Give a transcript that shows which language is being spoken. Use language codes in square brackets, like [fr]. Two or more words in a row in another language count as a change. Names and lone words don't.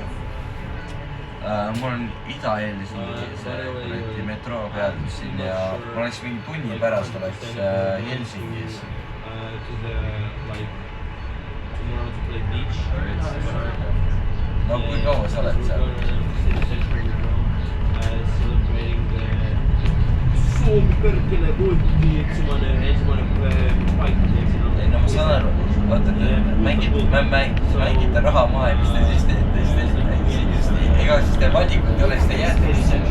[et] Mul on Ida-Eelis see metroo peatus siin ja ma oleks mingi tunni pärast oleks Helsingis. No kui kaua sa oled seal? [fi] Suomi perkele voitti ensimmäinen paikka. [et] Ei no ma saan aru, vaata, mängite raha maha ja mis te siis teete, ega siis te valikut ei ole, siis te jääte ise.